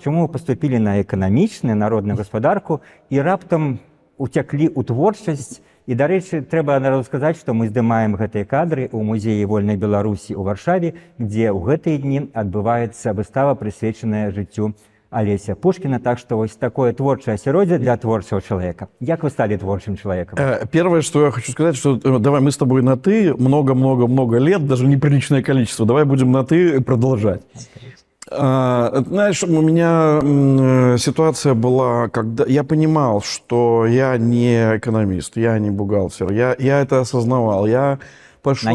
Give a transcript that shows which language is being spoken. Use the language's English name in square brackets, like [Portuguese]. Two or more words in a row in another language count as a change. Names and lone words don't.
[Belarusian] Чаму вы паступілі на эканамічную, народную гаспадарку і раптам уцяклі ў творчасць? І, дарэчы, трэба народу сказаць, што мы здымаем гэтыя кадры ў музеі вольнай Беларусі ў Варшаве, дзе ў гэтыя дні адбываецца выстава, прысвечаная жыццю Олеся Пушкина, [Russian] так что вот такое творчее [Belarusian] асяроддзе [Russian] для творчего человека. [Belarusian] Як вы [Russian] стали творчим человеком? Первое, что я хочу сказать, что давай мы с тобой на «ты» много-много-много лет, даже неприличное количество. Давай будем на «ты» продолжать. Знаешь, у меня ситуация была, когда я понимал, что я не экономист, я не бухгалтер, я это осознавал, я пошел...